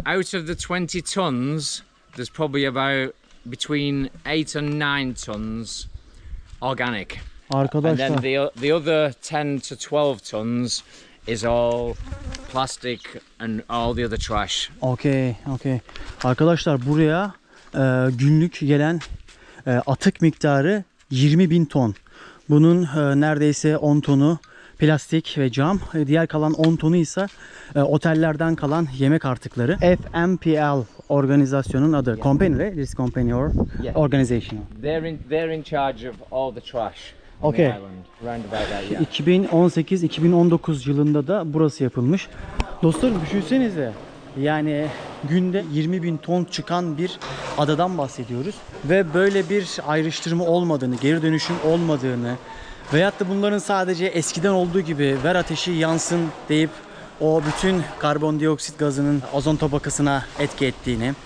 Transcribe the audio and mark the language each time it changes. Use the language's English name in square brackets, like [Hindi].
[English] Out of the 20 tons, there's probably about between 8 and 9 tons organic. And [Turkish] Arkadaşlar. [English] then the other 10 to 12 tons is all plastic and all the other trash. Okay. [Turkish] Arkadaşlar buraya günlük gelen atık miktarı 20.000 ton. Bunun neredeyse 10 tonu plastik ve cam. Diğer kalan 10 tonu ise otellerden kalan yemek artıkları. FMPL organizasyonun adı. [English] Yeah. Company, right? This company or Yeah. organization. They're in charge of all the trash on Okay. the island. Round about that, yeah. [Turkish] 2018-2019 yılında da burası yapılmış. Dostlarım düşünsenize. Yani günde 20.000 ton çıkan bir adadan bahsediyoruz. Ve böyle bir ayrıştırma olmadığını, geri dönüşüm olmadığını veyahut da bunların sadece eskiden olduğu gibi ver ateşi yansın deyip o bütün karbondioksit gazının ozon tabakasına etki ettiğini.